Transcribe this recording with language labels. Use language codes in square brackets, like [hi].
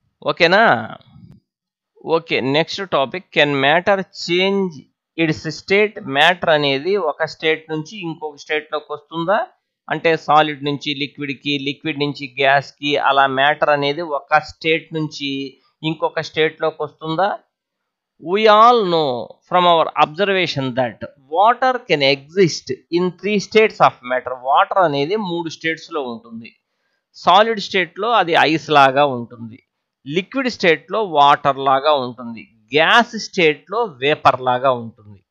[en] ఓకేనా? Okay, next topic, can matter change its state? [te] Matter అనేది ఒక స్టేట్ నుంచి ఇంకొక స్టేట్లోకి వస్తుందా? అంటే సాలిడ్ నుంచి లిక్విడ్కి, లిక్విడ్ నుంచి గ్యాస్కి, అలా మ్యాటర్ అనేది ఒక స్టేట్ నుంచి ఇంకొక స్టేట్లోకి వస్తుందా? [en] We all know from our observation that water can exist in 3 states of matter. [te] Water అనేది 3 స్టేట్స్లో ఉంటుంది. సాలిడ్ స్టేట్లో అది ఐస్ లాగా ఉంటుంది, లిక్విడ్ స్టేట్లో వాటర్ లాగా ఉంటుంది, గ్యాస్ స్టేట్లో వేపర్ లాగా ఉంటుంది.